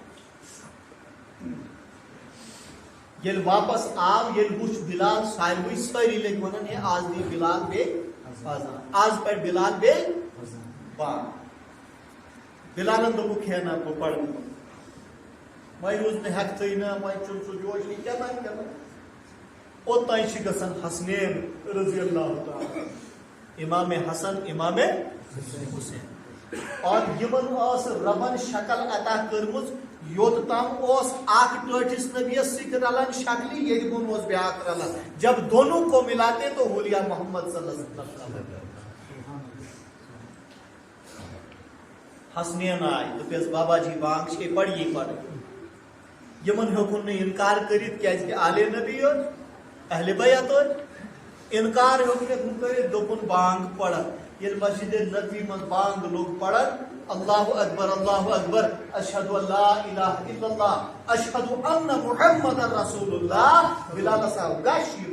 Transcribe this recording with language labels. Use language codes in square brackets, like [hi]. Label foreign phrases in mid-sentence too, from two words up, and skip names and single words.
[ks] ییٚلہِ واپس آو ییٚلہِ وٕچھ بلال ساروٕے سٲری لٔگۍ ونان ہے آز دی بلال بیٚیہِ اذان آز پڑِ بلال بیٚیہِ بانگ بلالن دوٚپُکھ ہے نہ بہٕ پرٕ وۄنۍ روٗز نہٕ ہٮ۪کتھٕے نہ وۄنۍ چھُنہٕ سُہ جوش یہِ کیٛاہ اوتانۍ چھِ گژھان حسنین [ar] رضی اللہ تعالیٰ [ks] امام حسن امام حسین اور یمن ٲس ربن شکل عطا کٔرمٕژ یوت تام اوس اکھ ٹٲٹھِس نبیس سۭتۍ رلان شکلہِ ییٚتہِ بۄن اوس بیاکھ رلان [ur] جب دونوں کو ملاتے تو ہو لیا [ks] محمد [ar] صلی اللہ علیہ وسلم [ks] حسنین آئے دوٚپیس بابا جی بانگ چھے پڑی پڑ یمن ہیوٚکُن نہٕ انکار کٔرِتھ کیازِ آلے نبی ٲسۍ اہل بیت ٲسۍ انکار ہیوٚک نہٕ کٔرِتھ دوٚپُن بانگ پڑن ییٚلہِ مسجد نبوی منٛز بانگ لوگ پڑن [ar] اللہ اکبر اشہد ان لا الہ الا اللہ اشہد ان محمد رسول اللہ [ks] بلال صاحب گش